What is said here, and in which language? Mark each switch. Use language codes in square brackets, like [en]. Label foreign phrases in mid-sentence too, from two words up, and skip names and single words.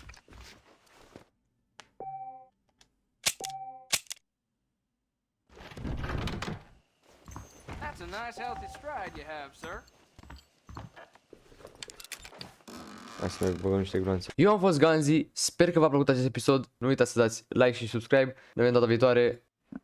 [en] That's a nice healthy stride you have, sir. [ro] Hai să mai băgăm niște gloanțe. Eu am fost Ganzi, sper că v-a plăcut acest episod. Nu uitați să dați like și subscribe. Ne vedem data viitoare.